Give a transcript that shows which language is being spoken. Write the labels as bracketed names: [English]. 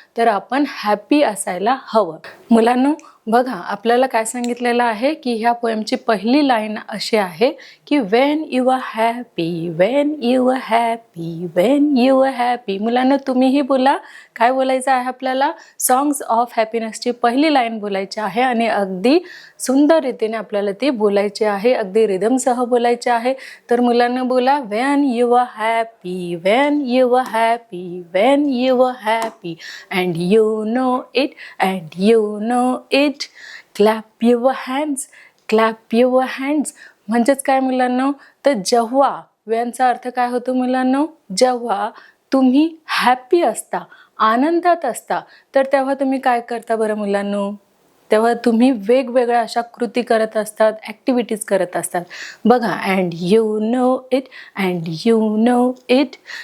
[Marathi] तर आपण हॅपी असायला हवं. मुलांनो बघा, आपल्याला काय सांगितलेलं आहे की ह्या पोएमची पहिली लाईन अशी आहे की [English] when you are happy, [Marathi] Wien you R happy, Wien you R happy. मुलांनो तुम्हीही बोला. काय बोलायचं आहे आपल्याला? सॉंग्स ऑफ हॅपीनेसची पहिली लाईन बोलायची आहे आणि अगदी सुंदर रीतीने आपल्याला ती बोलायची आहे, अगदी रिदमसह बोलायची आहे. तर मुलांना बोला, [English] When you are happy, when you were happy, when you were happy, and you know it, and you know it. Clap your hands, clap your hands. [Marathi] म्हणजेच काय मुलांनो? तर जेव्हा, वेनचा अर्थ काय होतो मुलांनो? जेव्हा तुम्ही हॅपी असता, आनंदात असता, तर तेव्हा तुम्ही काय करता बरं मुलांनो? तेव्हा तुम्ही वेगवेगळ्या अशा कृती करत असतात, ॲक्टिव्हिटीज करत असतात. [English] बघा, and you know it, and you know it.